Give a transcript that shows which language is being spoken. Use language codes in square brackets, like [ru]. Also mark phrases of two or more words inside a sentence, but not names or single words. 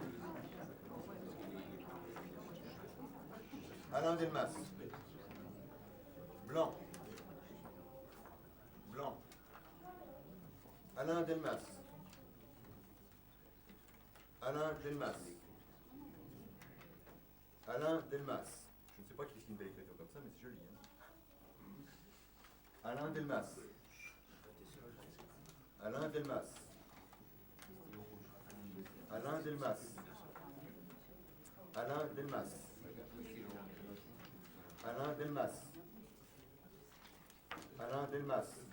[fr] Alain Delmas. Blanc. Blanc. Alain Delmas. Alain Delmas. Alain Delmas. Je ne sais pas qui signe une belle écriture comme ça, mais c'est joli. Hein. Alain Delmas. Alain Delmas. Alain Delmas. Alain Delmas. Alain Delmas. Alain Delmas.